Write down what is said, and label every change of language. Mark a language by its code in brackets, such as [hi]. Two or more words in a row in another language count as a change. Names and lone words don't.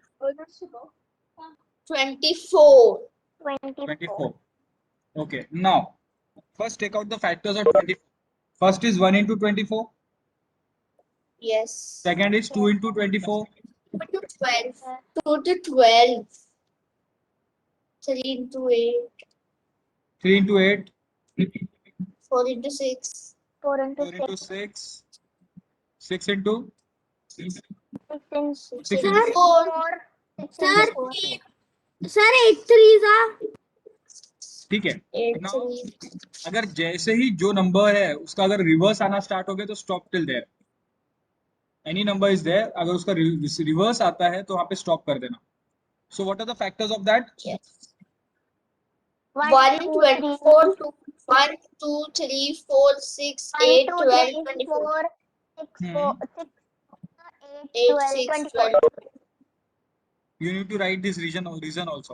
[en] 24. 24. 24. Okay. Now first take out the factors of 24. First is 1 into 24. Yes. Second is 2 into 24. 2 to 12. 2 to 12. 3 into 8. 3 into 8. 4 into 6. 4 into 4 6. into 6. 6 into 6 into 6 Six into into 4. 4. 6 Sir. into 4. Sir, 8 threes are. [hi] ठीक है. [en] 8 Now 3. [hi] अगर जैसे ही जो नंबर है उसका अगर रिवर्स आना स्टार्ट हो गया तो [en] stop till there. any number is there, [hi] अगर उसका रिवर्स आता है तो वहां पे स्टॉप कर देना. [en] So what are the factors of that? Yes. 1, 1, 2, 24, 2, 1, 2, 3, 4, 6, 8, 12, 24. 4, 6, 4, 6, 8, 8, 12, 6, 24. 12. You need to write this reason also.